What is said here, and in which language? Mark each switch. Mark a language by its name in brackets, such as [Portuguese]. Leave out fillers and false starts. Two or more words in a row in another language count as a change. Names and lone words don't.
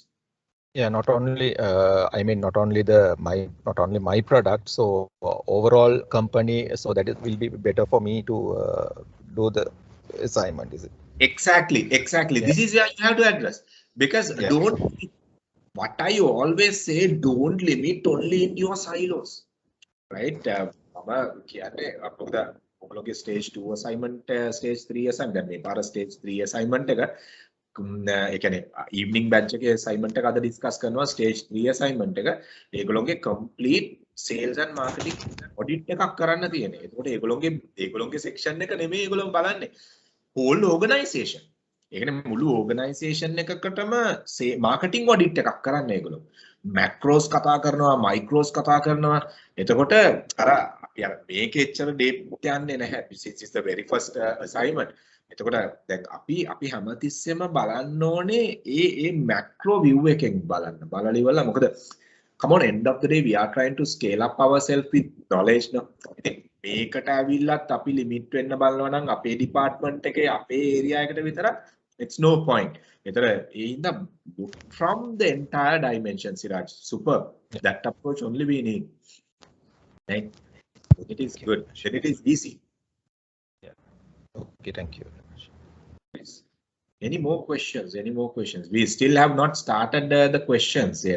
[English] Yeah, not only I mean not only my product, so overall company, so that it will be better for me to do the assignment, is it? Exactly. Yeah. This is where you have to address, because Yeah. what I always say, don't limit only in your silos, right? ඔගලගේ stage 2 assignment, stage 3 assignment, [Sinhala] දැන් මේ පාර [English] stage 3 assignment [Sinhala] එක ඒ කියන්නේ [English] evening batch [Sinhala] එකේ assignment එක අද discuss කරනවා [English] stage 3 assignment [Sinhala] එක. ඒගොල්ලෝගේ [English] complete sales and marketing audit [Sinhala] එකක් කරන්න තියෙනවා. ඒකට ඒගොල්ලෝගේ section එක නෙමෙයි ඒගොල්ලෝ බලන්නේ. [English] whole organization. [Sinhala] ඒ කියන්නේ මුළු organization එකකටම [English] marketing audit [Sinhala] එකක් කරන්න ඒගොල්ලෝ. macros කතා කරනවා, micros කතා කරනවා. එතකොට අර අපි අර මේකේ එච්චර depth යන්නේ නැහැ. [English] This is the very first assignment. [Sinhala] එතකොට දැන් අපි හැමතිස්සෙම බලන්න ඕනේ ඒ [English] macro view [Sinhala] එකෙන් බලන්න. බලලා ඉවරලා මොකද [English] come on, end of the day we are trying to scale up ourselves with knowledge no. [Sinhala] ඉතින් මේකට ඇවිල්ලත් අපි limit වෙන්න බලනවා නම් අපේ department එකේ අපේ area එකට විතරක් [English] it's no point. [Sinhala] ඒතර ඒ ඉඳ [English] look from the entire dimension, Siraj. Super. That approach only we need. Right? It is good. Then it is easy. Okay, thank you very much. Yes. Any more questions? We still have not started the questions yet.